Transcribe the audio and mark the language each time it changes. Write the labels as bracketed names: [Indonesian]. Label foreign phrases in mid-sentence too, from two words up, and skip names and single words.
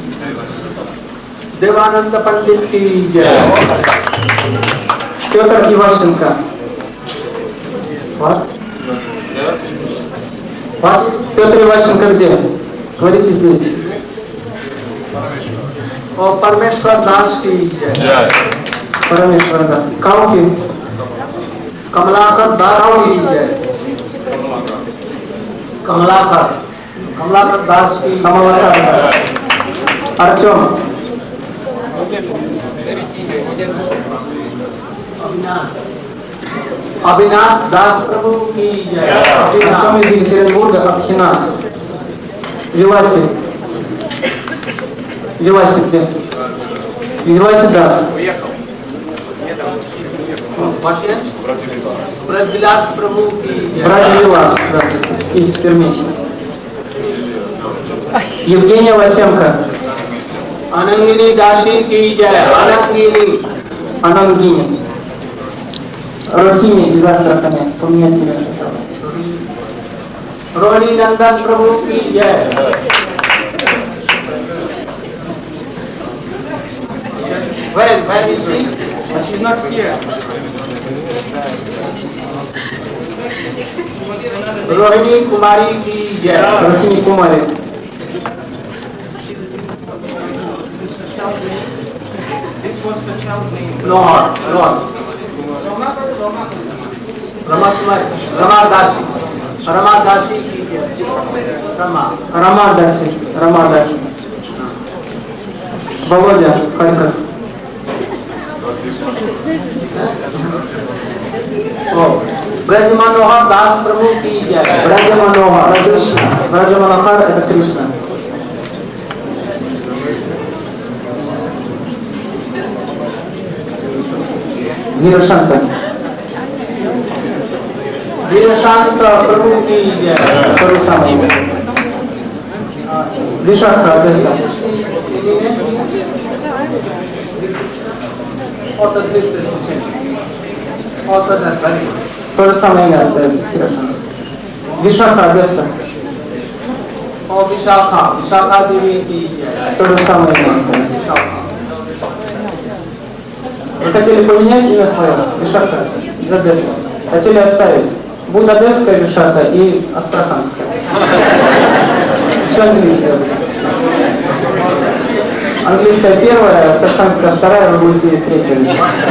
[Hindi] देवानंद पंडित की जय। [Russian] Петр Иващенко. [English] What? [Russian] Петр Иващенко где? Говорите здесь. [Hindi] और परमेश्वर दास की जय। [Russian] Парамешвар Дас. Калки. [Hindi] कमलाकर दास की जय। कमलाकर दास की [Russian] Камалакар Дас. Артем. [Hindi] अविनाश अविनाश दास प्रभु की जय। [Russian] Артем из Екатеринбурга, Абхинас. Виласи. Виласи где? Виласи Дас. [Hindi] ब्रजविलास प्रभु की जय। [Russian] Братья Вилас, да, из Перми. Евгения Лосенко. [Hindi] अनंगिनी दासी की जय। अनंगिनी [Russian] Анангини. Рохини из Астрахани. Поменять себя. [Hindi] रोहिणी नंदन प्रभु की जय। [English] Where is she? She's not here. [Hindi] रोहिणी कुमारी की जय। [Russian] Рохини Кумари. [English] This was the child name. Lord, Lord. [Hindi] रमा कुमारी, रमा दासी, रमा दासी की जय। रमा [Russian] Рамадаси. Рамадаси. Володя Харьков. [Hindi] ब्रज मनोहर दास प्रभु की जय। [Russian] Братья Манохар. Кришна. Братья Манохар это Кришна. Вирошанка. [Hindi] वीरशांत प्रभु की जय। [Russian] То же самое имя. Вишаха Одесса. То же самое имя остается. Вирошанка. Вишаха Одесса. [Hindi] और विशाखा, विशाखा देवी की जय। [Russian] То же самое имя остается. Вы хотели поменять имя свое? Вишаха из Одессы. Хотели оставить? Будет Одесская Вишаха и Астраханская. Все английское. Английская первая, астраханская вторая, вы будете третья Вишаха.